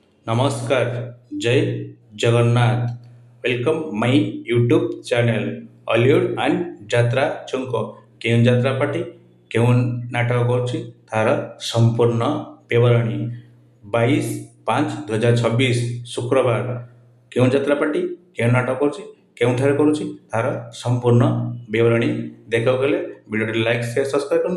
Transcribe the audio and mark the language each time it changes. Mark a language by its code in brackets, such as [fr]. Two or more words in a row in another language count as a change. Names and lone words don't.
[or] ନମସ୍କାର, ଜୟ ଜଗନ୍ନାଥ। [en] Welcome my YouTube channel Hollywood and ଯାତ୍ରା ଛୁଙ୍କ। [or] କେଉଁ ଯାତ୍ରା ପାର୍ଟି କେଉଁ ନାଟକ କରୁଛି ତାର ସମ୍ପୂର୍ଣ୍ଣ ବିବରଣୀ। 22/5/2026 ଶୁକ୍ରବାର କେଉଁ ଯାତ୍ରା ପାର୍ଟି କେଉଁ ନାଟକ କରୁଛି କେଉଁଠାରେ କରୁଛି ତାର ସମ୍ପୂର୍ଣ୍ଣ ବିବରଣୀ ଦେଖିବାକୁ ହେଲେ ଭିଡ଼ିଓଟି ଲାଇକ୍ ସେୟାର ସବସ୍କ୍ରାଇବ୍ କରନ୍ତୁ।